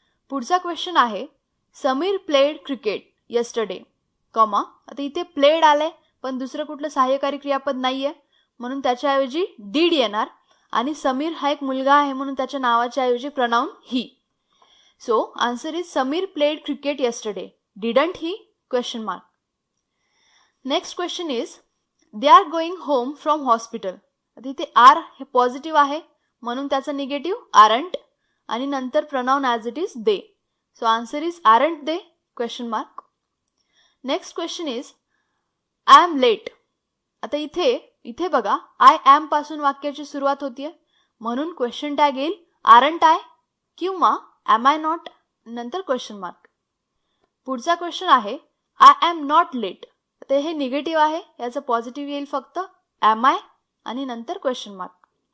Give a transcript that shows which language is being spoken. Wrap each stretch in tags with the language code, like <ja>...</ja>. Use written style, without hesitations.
<mr>पुढचा क्वेश्चन आहे,</mr> <en>Sameer played cricket yesterday, comma.</en> <mr>आता इथे प्लेड आले पण दुसरं कुठलं सहाय्यकारी क्रियापद नाहीये म्हणून त्याच्याऐवजी डीड येणार आणि समीर हा एक मुलगा आहे म्हणून त्याच्या नावाच्या ऐवजी pronoun he.</mr> <en>So answer is Sameer played cricket yesterday. Didn't he? Question mark. Next question is, they are going home from hospital.</en> <mr>आता इथे आर हे पॉझिटिव्ह आहे म्हणून त्याचं निगेटिव्ह आरंट आणि नंतर pronoun</mr> <en>As it is they. So answer is aren't they? Question mark. Next question is, I am late.</en> <mr>आता इथे बघा, आय एम पासून वाक्याची सुरुवात होतीये म्हणून क्वेश्चन टॅग येईल</mr> <en>aren't I</en> <mr>किंवा</mr> <en>am I not</en> <mr>नंतर क्वेश्चन मार्क. पुढचा क्वेश्चन आहे,</mr> <en>I am not late.</en> <mr>ते हे निगेटिव्ह आहे, याचं पॉझिटिव्ह येईल फक्त एम आय आणि नंतर क्वेश्चन मार्क.</mr>